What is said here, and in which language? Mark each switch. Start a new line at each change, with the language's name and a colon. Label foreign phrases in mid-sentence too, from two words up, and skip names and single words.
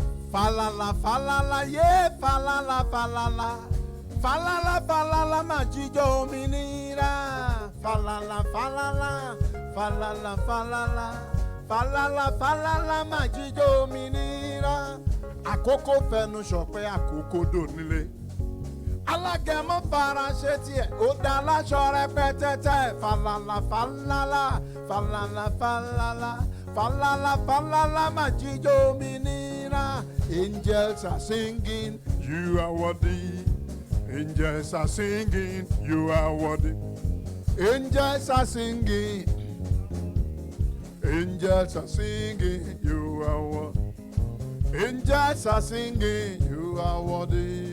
Yoruba: falala falala ye falala falala falala falala majijo òmìnira falala falala falala falala falala falala majijo òmìnira àkókò fẹnu ṣọpẹ́ àkókò dònílé alágẹmọ fara ṣe tiẹ̀ ó dá láṣọ rẹpẹtẹtẹ falala falala falala falala falala falala majijo òmìnira.
English: Angels are singing, you are worthy. Angels are singing, you are worthy. Angels are singing. Angels are singing, you are worthy. Angels are singing, you are worthy.